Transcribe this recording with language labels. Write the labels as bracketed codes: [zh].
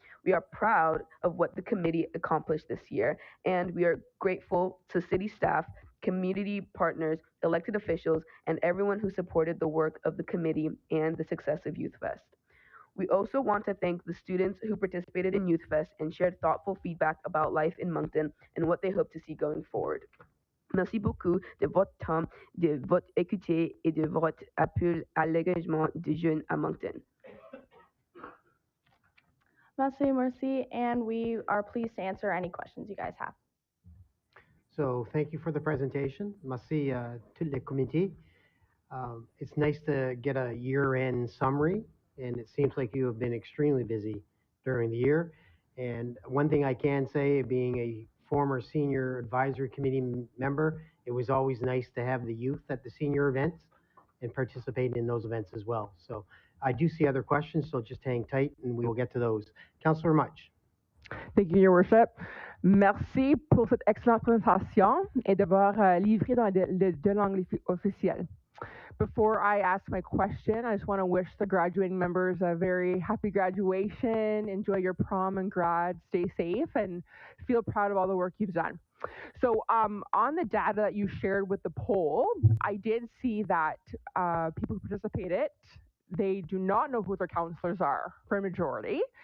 [en] We are proud of what the committee accomplished this year, and we are grateful to city staff, community partners, elected officials, and everyone who supported the work of the committee and the success of Youth Fest. We also want to thank the students who participated in Youth Fest and shared thoughtful feedback about life in Moncton and what they hope to see going forward. [fr] Merci beaucoup de votre temps, de votre écoute et de votre appui à l'engagement des jeunes à Moncton. [en] Merci, and we are pleased to answer any questions you guys have. So thank you for the presentation. [fr] Merci tout le comité. [en] It's nice to get a year-end summary, and it seems like you have been extremely busy during the year. And one thing I can say, being a former senior advisory committee member, it was always nice to have the youth at the senior events and participate in those events as well. So I do see other questions, so just hang tight and we will get to those. Councillor Mutch. Thank you, Your Worship. [fr] Merci pour cette excellente présentation et d'avoir livré dans de langue officielle. [en] Before I ask my question, I just want to wish the graduating members a very happy graduation, enjoy your prom and grad, stay safe, and feel proud of all the work you've done. So on the data that you shared with the poll, I did see that people who participated, they do not know who their counselors are for a majority.